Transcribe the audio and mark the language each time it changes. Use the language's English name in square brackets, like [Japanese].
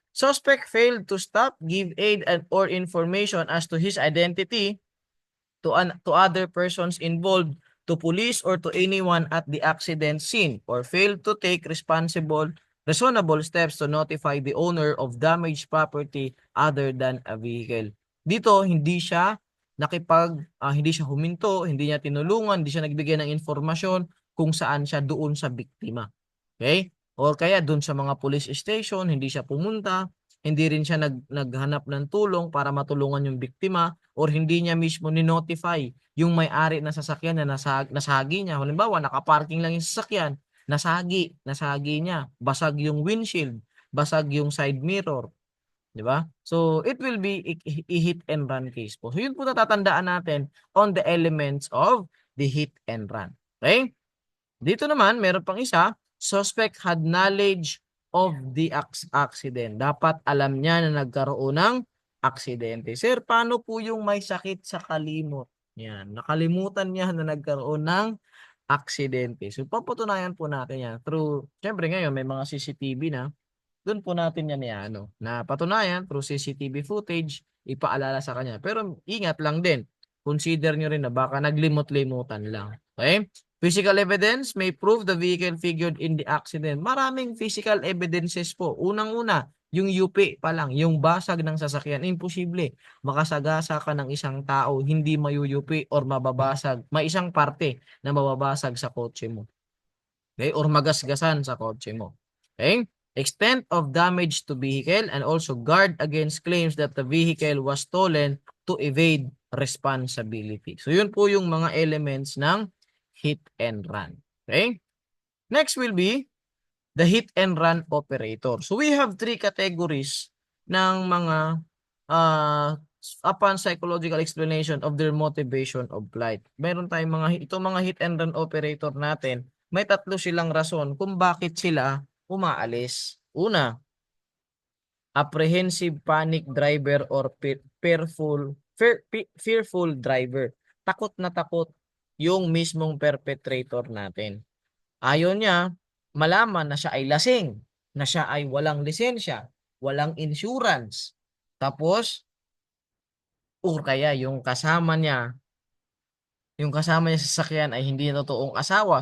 [English] Suspect failed to stop, give aid or information as to his identity to other persons involved, to police or to anyone at the accident scene, or failed to take reasonable steps to notify the owner of damaged property other than a vehicle. [Filipino] Dito, hindi siya hindi siya huminto, hindi niya tinulungan, hindi siya nagbigay ng informasyon kung saan siya doon sa biktima. Okay? Or kaya doon sa mga police station, hindi siya pumunta, hindi rin siya naghanap ng tulong para matulungan yung biktima, or hindi niya mismo ni-notify yung may-ari ng sasakyan na nasagi niya. Halimbawa, nakaparking lang yung sasakyan, nasagi niya, basag yung windshield, basag yung side mirror, di ba? [English] So, it will be a hit and run case po. So, [Filipino] yun po natatandaan natin [English] on the elements of the hit and run. Okay? [Filipino] Dito naman, meron pang isa, [English] suspect had knowledge of the accident. [Filipino] Dapat alam niya na nagkaroon ng aksidente. Sir, paano po yung may sakit sa kalimot? Yan, nakalimutan niya na nagkaroon ng aksidente. So, papatunayan po natin yan through, syempre ngayon, may mga CCTV na, doon po natin yan na patunayan through CCTV footage, ipaalala sa kanya. Pero ingat lang din. Consider nyo rin na baka naglimot-limutan lang. Okay? [English] Physical evidence may prove the vehicle figured in the accident. [Filipino] Maraming physical evidences po. Unang-una, yung UP pa lang, yung basag ng sasakyan, imposible. Makasagasa ka ng isang tao, hindi mayuyupi or mababasag. May isang parte na mababasag sa kotse mo. Okay? Or magasgasan sa kotse mo. Okay? [English] Extent of damage to vehicle and also guard against claims that the vehicle was stolen to evade responsibility. [Filipino] So yun po yung mga elements ng hit and run. Okay? [English] Next will be the hit and run operator. So we have three categories ng mga upon psychological explanation of their motivation of flight. [Filipino] Meron tayong itong mga hit and run operator natin, may tatlo silang rason kung bakit sila umaalis. [English] Una, apprehensive panic driver or fearful driver. [Filipino] Takot na takot yung mismong perpetrator natin. Ayaw niya malaman na siya ay lasing, na siya ay walang lisensya, walang insurance. Tapos, o kaya yung kasama niya sa sasakyan ay hindi na totoong asawa.